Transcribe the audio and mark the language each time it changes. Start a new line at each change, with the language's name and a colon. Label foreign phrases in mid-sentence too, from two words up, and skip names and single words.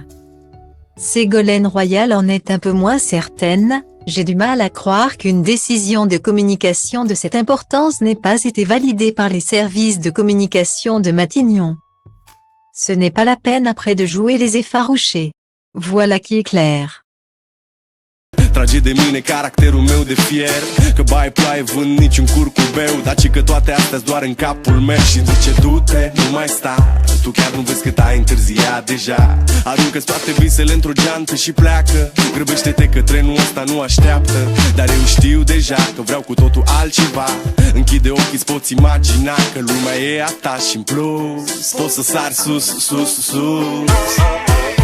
French: Ségolène Royal en est un peu moins certaine. J'ai du mal à croire qu'une décision de communication de cette importance n'ait pas été validée par les services de communication de Matignon. Ce n'est pas la peine après de jouer les effarouchés. Voilà qui est clair.
Romanian: Trage de mine caracterul meu de fier Că bai ploaie vând niciun curcubeu Daci că toate astea doar în capul meu Și zice du-te, nu mai sta Tu chiar nu vezi cât ai întârziat deja Aruncă-ți toate visele într-o geantă și pleacă Grăbește-te că trenul ăsta nu așteaptă Dar eu știu deja că vreau cu totul altceva Închide ochii, îți poți imagina Că lumea e a ta și în plus Poți să sari sus, sus, sus